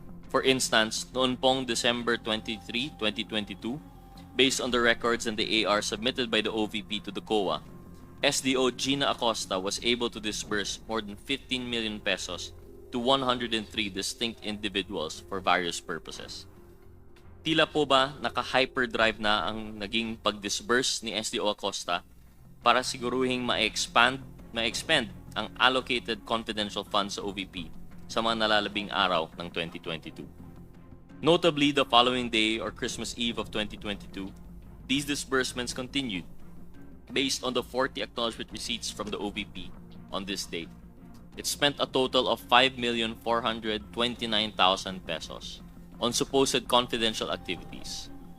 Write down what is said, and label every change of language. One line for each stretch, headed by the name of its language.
English: For instance,
Filipino: noon pong
English: December 23, 2022, based on the records and the AR submitted by the OVP to the COA, SDO Gina Acosta was able to disburse more than 15 million pesos to 103 distinct individuals for various purposes.
Filipino: Tila po ba naka-hyperdrive na ang naging pag-disburse ni SDO Acosta para siguruhing ma-expend ang allocated confidential funds sa OVP sa mga nalalabing araw ng 2022.
English: Notably, the following day or Christmas Eve of 2022, these disbursements continued. Based on the 40 acknowledgement receipts from the OVP on this date, it spent a total of 5,429,000 pesos on supposed confidential activities.